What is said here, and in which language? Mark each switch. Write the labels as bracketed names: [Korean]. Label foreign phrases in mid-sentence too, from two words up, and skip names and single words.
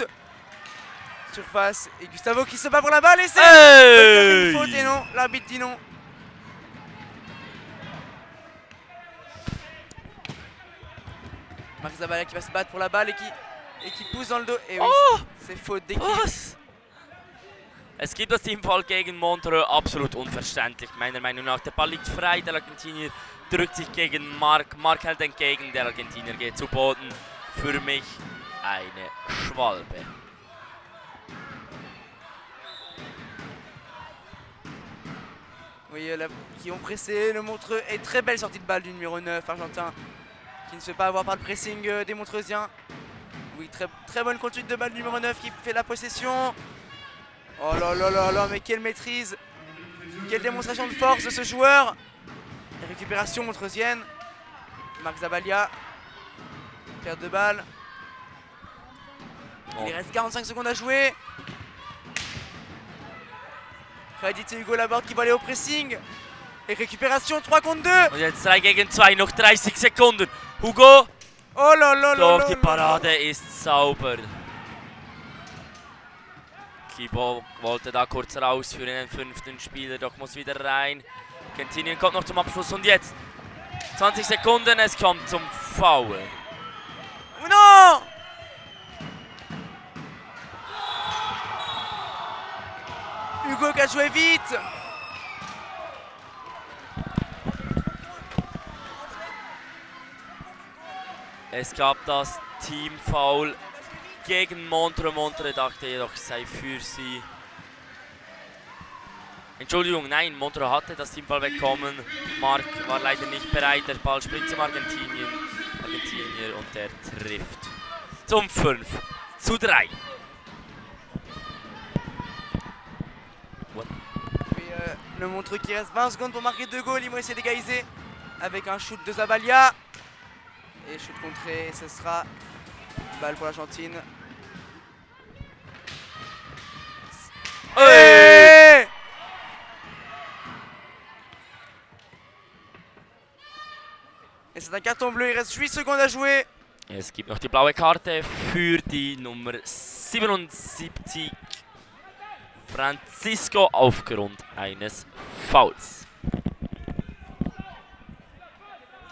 [French] Surface et Gustavo qui se bat pour la balle et c'est Hey! une faute et non, l'arbitre dit non. Marc Zabalia qui va se battre pour la balle et qui pousse dans le dos. Et oui, Oh! c'est faute d'équipe. [German] Was? Es gibt das Teamfall gegen Montreux, absolut unverständlich, meiner Meinung nach. Der Ball liegt frei, der Argentinier drückt sich gegen Marc. Marc hält entgegen, der Argentinier geht zu Boden. Für mich eine Schwalbe. [French] Oui, qui ont pressé le Montreux et très belle sortie de balle du numéro 9 argentin qui ne se fait pas avoir par le pressing des Montreusiens. Oui, très bonne conduite de balle du numéro 9 qui fait la possession. Oh là là là là, mais quelle maîtrise! Quelle démonstration de force de ce joueur! Et récupération montreusienne. Marc Zabalia. Perte de balle. Il reste 45 secondes à jouer. Crédité Hugo Laborde qui va aller au pressing. Et récupération 3 contre 2. [German] Und jetzt 3 gegen 2, noch 30 Sekunden. Hugo, [French] Oh là là là [German] doch [French] là [German] die [French] là. [German] Parade ist sauber. Kibo wollte da kurz raus für den 5. Spieler, doch muss wieder rein. Argentinien kommt noch zum Abschluss und jetzt 20 Sekunden, es kommt zum Foul. [French] Oh non! Hugo qui a joué vite. [German] Es gab das Teamfoul gegen Montreux. Montreux dachte jedoch, es sei für sie. Entschuldigung, nein, Montreux hatte das Teamfoul bekommen. Marc war leider nicht bereit. Der Ball springt zum Argentinier und der trifft. Zum 5:3. [French] Oui, le Montreux qui reste 20 secondes pour marquer 2 goals. Ils vont essayer d'égaliser avec un shoot de Zabalia. Et shoot contré, ce sera balle pour l'Argentine. Hey! Et c'est un carton bleu, il reste 8 secondes à jouer. [German] Es gibt noch die blaue Karte für die Nummer 77. Francisco aufgrund eines Fouls.